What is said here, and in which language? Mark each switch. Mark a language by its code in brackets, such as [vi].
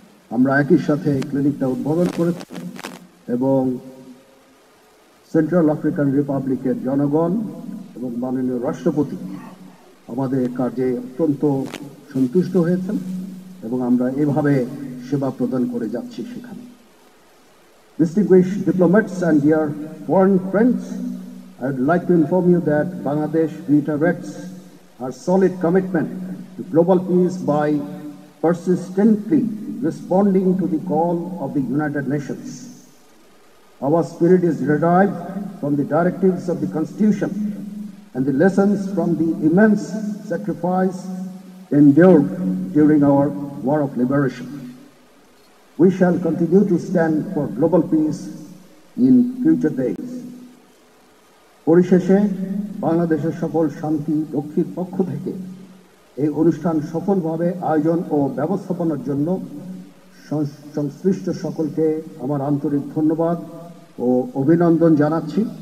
[bn] আমরা একই সাথে ক্লিনিকটা উদ্বোধন করেছি এবং সেন্ট্রাল আফ্রিকান রিপাবলিকের জনগণ এবং মাননীয় রাষ্ট্রপতি আমাদের কাজে অত্যন্ত সন্তুষ্ট হয়েছেন এবং আমরা এভাবে সেবা প্রদান করে যাচ্ছি সেখানে। [en] Distinguished diplomats and dear foreign friends, I would like to inform you that Bangladesh reiterates our solid commitment to global peace by persistently responding to the call of the United Nations. Our spirit is derived from the directives of the Constitution and the lessons from the immense sacrifice endured during our War of Liberation. We shall continue to stand for global peace in future days. [bn] পরিশেষে বাংলাদেশের সকল শান্তি রক্ষীর পক্ষ থেকে এই অনুষ্ঠান সফলভাবে আয়োজন ও ব্যবস্থাপনার জন্য সংশ্লিষ্ট সকলকে আমার আন্তরিক ধন্যবাদ ও অভিনন্দন জানাচ্ছি।